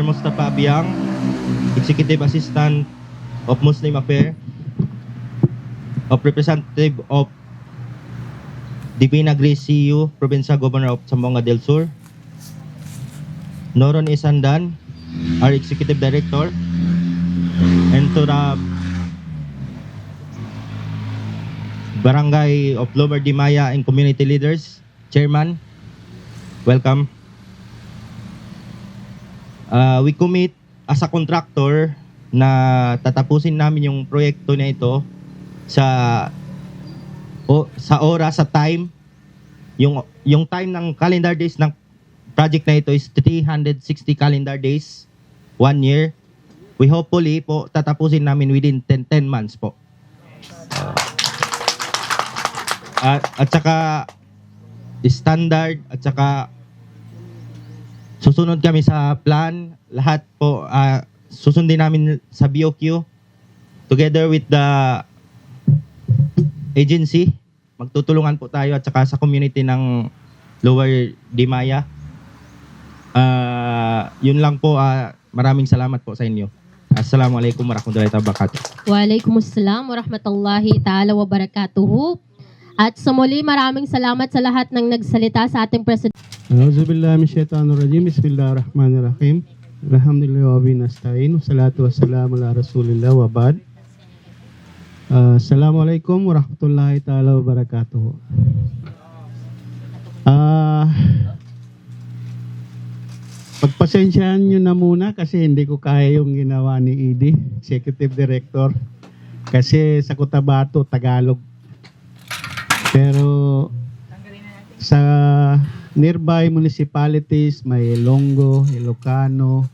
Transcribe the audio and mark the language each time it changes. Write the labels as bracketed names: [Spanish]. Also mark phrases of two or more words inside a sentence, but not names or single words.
[English] Mustafa Biang, Executive Assistant of Muslim Affairs, of Representative of Divina Grace CU, Provincial Governor of Zamboanga del Sur, Noron Isandan, our Executive Director, and to the Barangay of Lower Dimaya and Community Leaders, Chairman, welcome. We commit as a contractor [Filipino] na tatapusin namin yung proyekto na ito sa oras, sa time. Yung time ng [English] calendar days [Filipino] ng project na ito is 360 [English] calendar days, [Filipino] 1 year. [English] We hopefully [Filipino] po tatapusin namin [English] within 10 months [Filipino] po. At saka standard, at saka susunod kami sa plan. Lahat po susundin namin sa BOQ together with the agency. Magtutulungan po tayo at saka sa community ng Lower Dimaya. Yun lang po. Maraming salamat po sa inyo. [Arabic] السلام عليكم ورحمة الله وبركاته. وعليكم السلام ورحمة الله تعالى وبركاته. [Filipino] At sa muli, maraming salamat sa lahat ng nagsalita sa ating President. [Arabic] أعوذ بالله من الشيطان الرجيم. بسم الله الرحمن الرحيم. الحمد لله وبه نستعين. والصلاة والسلام على رسول الله وبعد. السلام عليكم ورحمة الله تعالى وبركاته. [Filipino] Pagpasensyahan nyo na muna kasi hindi ko kaya yung ginawa ni Edie, Executive Director. Kasi sa Cotabato, Tagalog. Pero sa [English] nearby municipalities, [Filipino] may Ilonggo, Ilocano.